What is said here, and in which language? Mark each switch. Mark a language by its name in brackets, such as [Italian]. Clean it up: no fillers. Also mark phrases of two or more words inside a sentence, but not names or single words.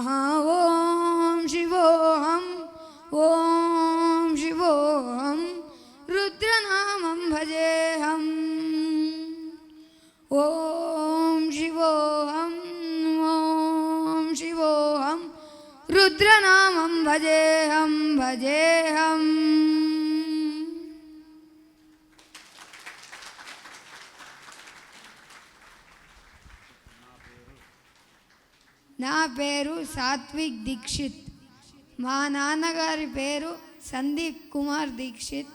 [Sanskrit] ॐ शिवोऽहम् ॐ शिवोऽहं रुद्रनामं भजेऽहम्। ॐ शिवोऽहम् ॐ शिवोऽहं रुद्रनामं भजेऽहं भजेऽहम्। [Telugu] నా పేరు సాత్విక్ దీక్షిత్. మా నాన్నగారి పేరు సందీప్ కుమార్ దీక్షిత్.